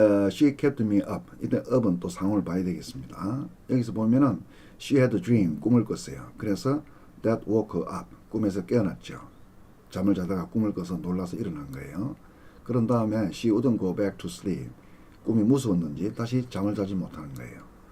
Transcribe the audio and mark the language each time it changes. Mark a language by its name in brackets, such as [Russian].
[English] She kept me up. [Korean] 이때 up은 또 상호를 봐야 되겠습니다. 여기서 보면은 [English] she had a dream, [Korean] 꿈을 꿨어요. 그래서 [English] that woke her up, [Korean] 꿈에서 깨어났죠. 잠을 자다가 꿈을 꿔서 놀라서 일어난 거예요. 그런 다음에 [English] she wouldn't go back to sleep. [Korean] 꿈이 무서웠는지 다시 잠을 자지 못하는 거예요.